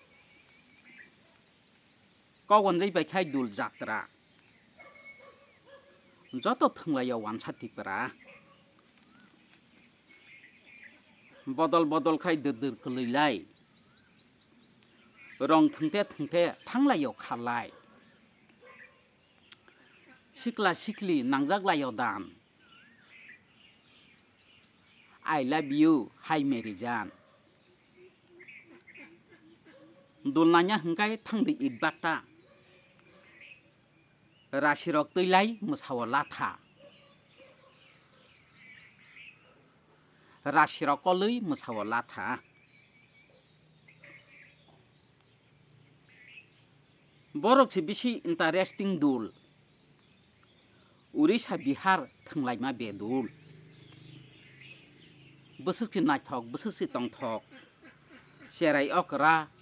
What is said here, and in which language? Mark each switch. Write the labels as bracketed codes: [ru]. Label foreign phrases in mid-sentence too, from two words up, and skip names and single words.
[brx] कगनजै बायखाय दुल जात्रा जत थंलायाव वानसातिफोरा बदल बदल खाय दर खोलैलाय रं थंथे थंथे थांलायाव खारलाय सिखला सिखली नांजागलायाव दान [en] I love you [hi] हाय मेरि जान [brx] दुलनाया हंखाय थांदै इदबाता राशिरक तैलाय मोसाव लाथा राशिरकलै मोसाव लाथा बरकसि बिसि इन्टारेस्टिं दुल उरिसा बिहार थंलायमा बेदुल बोसोरसि नायथक बोसोरसि तंथक सेराय अकरा